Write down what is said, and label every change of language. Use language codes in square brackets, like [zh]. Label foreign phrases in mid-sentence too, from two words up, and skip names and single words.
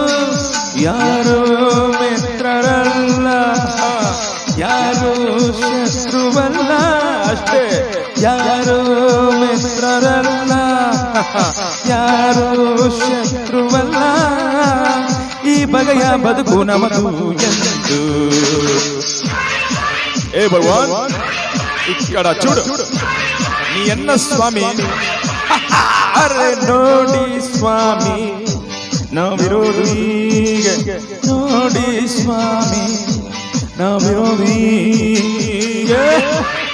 [kn] ಯಾರು ಮಿತ್ರರಲ್ಲ, ಯಾರು ಶತ್ರುವಲ್ಲ, ಅಷ್ಟೇ. ಯಾರು ಮಿತ್ರರಲ್ಲ, ಯಾರು ಶತ್ರುವಲ್ಲ. ಈ ಬಗೆಯ ಬದುಕು ನಮದು ಎಂದು. [te] ఏ భగవాన్ ఇక్కడ చూడు నీ ఎన్న స్వామి. [kn] ಅರೆ ನೋಡಿ ಸ್ವಾಮಿ ನಾ ವಿರೋಧಿಗೆ, ನೋಡಿ ಸ್ವಾಮಿ ನಾ ವಿರೋಧಿಗೆ.